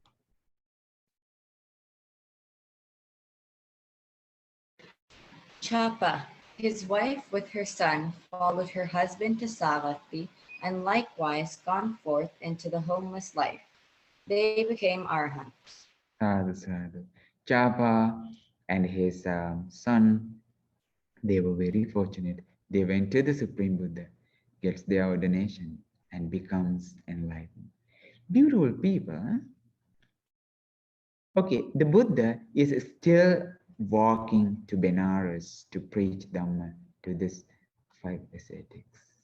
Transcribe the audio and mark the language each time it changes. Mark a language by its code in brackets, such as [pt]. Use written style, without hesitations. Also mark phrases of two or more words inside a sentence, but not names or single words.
[en] Chapa, his wife with her son, followed her husband to Savatthi, and likewise gone forth into the homeless life. They became arhants. [pi] Sadhu, sadhu. [en] Chapa and his son, they were very fortunate. They went to the Supreme Buddha, gets their ordination, and becomes enlightened. Beautiful people. Huh? Okay, the Buddha is still walking to Benares to preach Dhamma to these 5 ascetics.